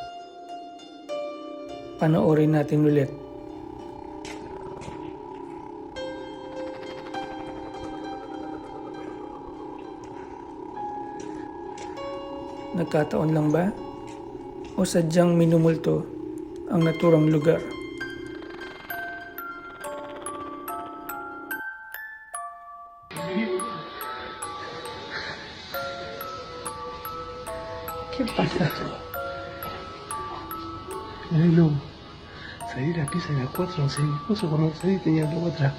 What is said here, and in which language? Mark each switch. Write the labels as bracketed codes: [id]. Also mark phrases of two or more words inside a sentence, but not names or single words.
[tl] Panoorin natin ulit. Nagkataon lang ba? O sadyang minumulto ang naturang lugar? [es] ¿Qué pasa? No, salí de la pieza de las 4, no sé qué cosa, cuando salí tenía algo atrás.